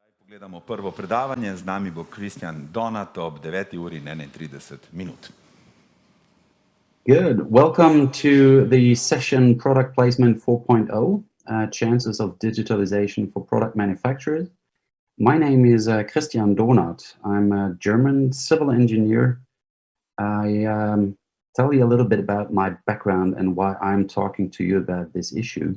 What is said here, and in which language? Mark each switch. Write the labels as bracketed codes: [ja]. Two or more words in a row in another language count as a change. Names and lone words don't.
[sl] Gledamo prvo predavanje, z nami bo Kristjan Donat ob 9:31. [en] Good. Welcome to the session Product Placement 4.0, Chances of Digitalization for Product Manufacturers. My name is Kristjan Donat. I'm a German civil engineer. I tell you a little bit about my background and why I'm talking to you about this issue.